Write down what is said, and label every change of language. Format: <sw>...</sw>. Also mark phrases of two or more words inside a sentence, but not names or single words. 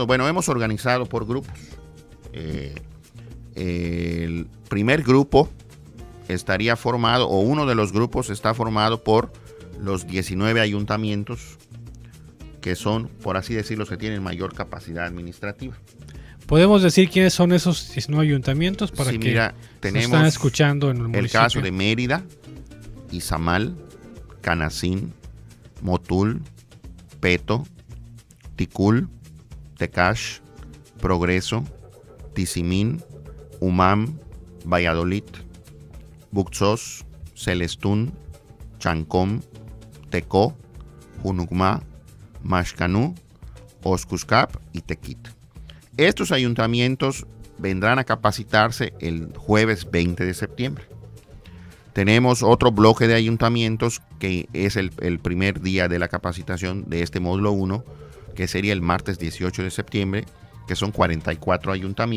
<es>Bueno, hemos organizado por grupos. El primer grupo estaría formado, o uno de los grupos está formado por los 19 ayuntamientos que son, por así decirlo, los que tienen mayor capacidad administrativa. ¿Podemos decir quiénes son esos 19 ayuntamientos para que tenemos están escuchando en el municipio? El caso de Mérida, Izamal, Canacín, Motul, Peto, Ticul, Tecash, Progreso, Tizimín, Umam, Valladolid, Buxos, Celestún, Chancom, Tecó, Junucmá, Maxcanú, Oscuscap y Tequit. Estos ayuntamientos vendrán a capacitarse el jueves 20 de septiembre. Tenemos otro bloque de ayuntamientos que es el primer día de la capacitación de este módulo 1, que sería el martes 18 de septiembre, que son 44 ayuntamientos.</es>